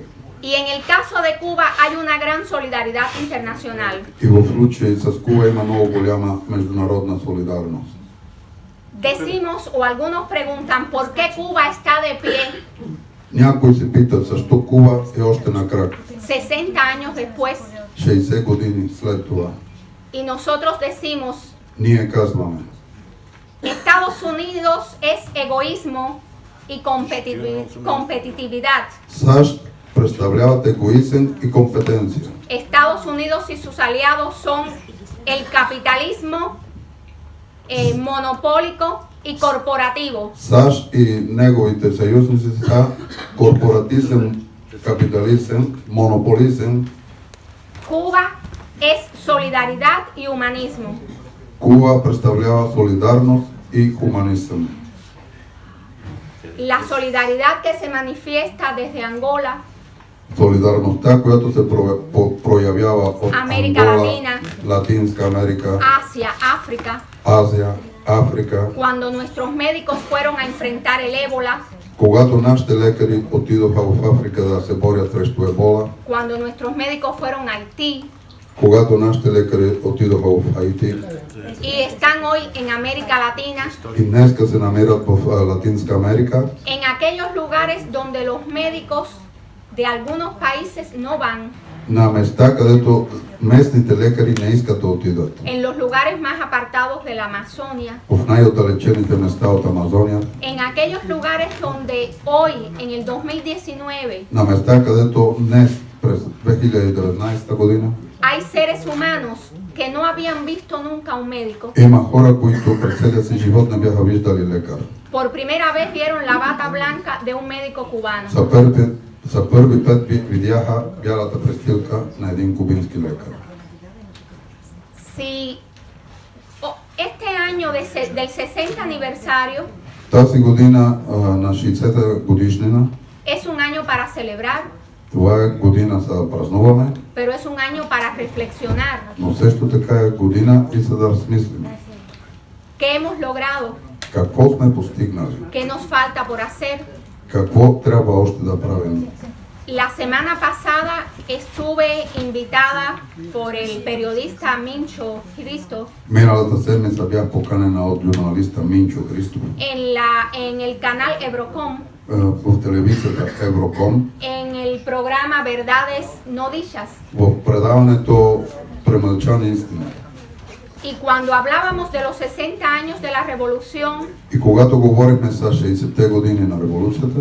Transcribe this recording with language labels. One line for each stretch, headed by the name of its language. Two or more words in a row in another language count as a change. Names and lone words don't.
Spanish: Y en el caso de Cuba hay una gran solidaridad internacional.
Bulgarian: И в случай с Куба има много голяма международна солидарност.
Spanish: Decimos o algunos preguntan por qué Cuba está de pie
Bulgarian: Някои се питат защо Куба е още на крак,
Spanish: 60 años después
Bulgarian: 60 години след това.
Spanish: y nosotros decimos
Bulgarian: Ние казваме,
Spanish: Estados Unidos es egoísmo y competitividad.
Bulgarian: САЩ представляват егоизъм и компетенция.
Spanish: Estados Unidos y sus aliados son el capitalismo monopólico y corporativo.
Bulgarian: САЩ и неговите съюзници са корпоратизъм, капитализъм, монополизъм.
Spanish: Cuba es solidaridad y humanismo.
Bulgarian: Куба представлява солидарност и хуманизъм.
Spanish: La solidaridad que se manifiesta desde Angola,
Bulgarian: Солидарността, която се проявява от Америка Ангола, Латина, Латинска Америка,
Spanish: Asia, África,
Bulgarian: Азия, Африка.
Spanish: cuando nuestros médicos fueron a enfrentar el ébola,
Bulgarian: Когато нашите лекари отидоха в Африка да се борят срещу ебола,
Spanish: cuando nuestros médicos fueron a Haití
Bulgarian: когато нашите лекари отидоха в Хаити
Spanish: y están hoy en América Latina,
Bulgarian: и днеска се намират в Латинска Америка,
Spanish: en aquellos lugares donde los médicos de algunos países no van,
Bulgarian: на места, където местните лекари не искат да отидат.
Spanish: en los lugares más apartados de la Amazonia,
Bulgarian: В най-отдалечените места от Амазония,
Spanish: en aquellos lugares donde hoy, en el 2019,
Bulgarian: на места, където днес, през 2019 година,
Spanish: hay seres humanos que no habían visto nunca un médico.
Bulgarian: има хора, които през целия си живот не бяха виждали лекар.
Spanish: Por primera vez vieron la bata blanca de un médico cubano.
Bulgarian: За първи път видяха бялата престилка на един кубински лекар.
Spanish: Si este año del 60 aniversario
Bulgarian: Тази година на 60-та годишнина,
Spanish: es un año para celebrar,
Bulgarian: това е година за празнуване,
Spanish: pero es un año para reflexionar.
Bulgarian: но също така е година и за да размислим.
Spanish: ¿Qué hemos logrado?
Bulgarian: Какво сме постигнали?
Spanish: ¿Qué nos falta por hacer?
Bulgarian: Какво трябва още да правим?
Spanish: La semana pasada estuve invitada por el periodista Mincho Cristo
Bulgarian: Миналата седмица бях поканена от журналиста Минчо Христов
Spanish: en el canal Ebrocom,
Bulgarian: в телевизията Евроком,
Spanish: en el programa Verdades No Dichas.
Bulgarian: в предаването Премълчани истина.
Spanish: Y cuando hablábamos de los 60 años de la revolución,
Bulgarian: И когато говорихме за 60-те години на революцията,